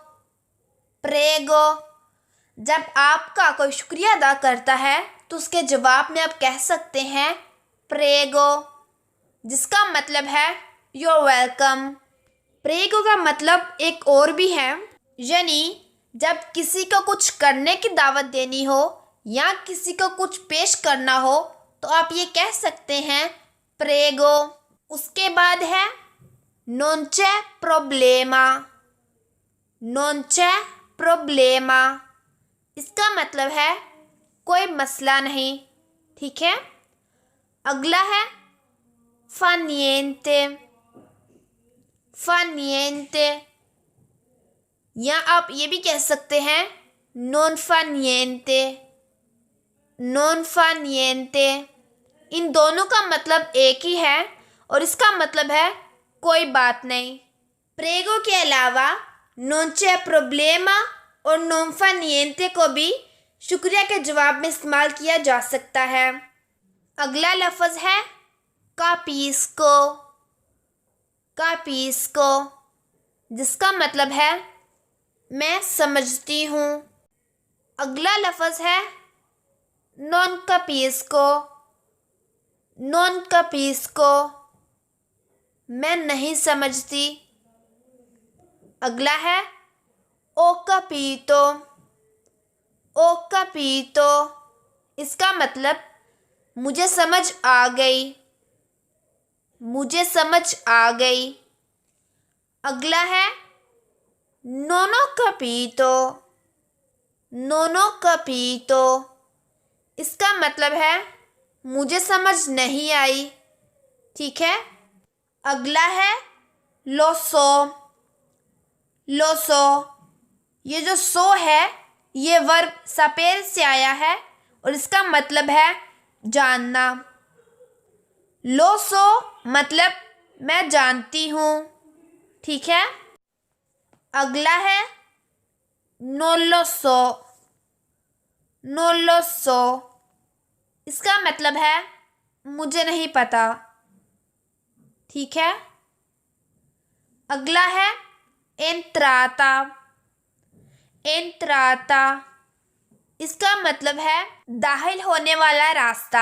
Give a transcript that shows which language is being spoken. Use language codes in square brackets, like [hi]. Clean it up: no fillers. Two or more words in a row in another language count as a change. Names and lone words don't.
[ur] پریگو جب آپ کا کوئی شکریہ ادا کرتا ہے تو اس کے جواب میں آپ کہہ سکتے ہیں پریگو، جس کا مطلب ہے [en] you are welcome. [ur] پریگو کا مطلب ایک اور بھی ہے، یعنی جب کسی کو کچھ کرنے کی دعوت دینی ہو یا کسی کو کچھ پیش کرنا ہو تو آپ یہ کہہ سکتے ہیں پریگو. اس کے بعد ہے [it] non c'è problema। non c'è problema [ur] اس کا مطلب ہے کوئی مسئلہ نہیں، ٹھیک ہے. اگلا ہے [it] fa niente। fa niente [ur] یا آپ یہ بھی کہہ سکتے ہیں [it] non fa niente। non fa niente [ur] ان دونوں کا مطلب ایک ہی ہے اور اس کا مطلب ہے کوئی بات نہیں. پریگو کے علاوہ [it] non c'è problema [ur] اور [it] non fa niente [ur] کو بھی شکریہ کے جواب میں استعمال کیا جا سکتا ہے. اگلا لفظ ہے capisco। capisco جس کا مطلب ہے میں سمجھتی ہوں. اگلا لفظ ہے [it] non capisco। non capisco [ur] میں نہیں سمجھتی. اگلا ہے [it] ho capito. ho capito [ur] اس کا مطلب مجھے سمجھ آ گئی. مجھے سمجھ آ گئی. اگلا ہے [it] non ho capito। non ho capito [ur] اس کا مطلب ہے مجھے سمجھ نہیں آئی، ٹھیک ہے. اگلا ہے [it] lo so। lo so [ur] یہ جو سو ہے یہ ورب سپیرے سے آیا ہے اور اس کا مطلب ہے جاننا. [it] lo so [ur] مطلب میں جانتی ہوں، ٹھیک ہے. اگلا ہے [it] non lo so। non lo so [ur] اس کا مطلب ہے مجھے نہیں پتا، ٹھیک ہے. اگلا ہے entrata। entrata اس کا مطلب ہے داخل ہونے والا راستہ.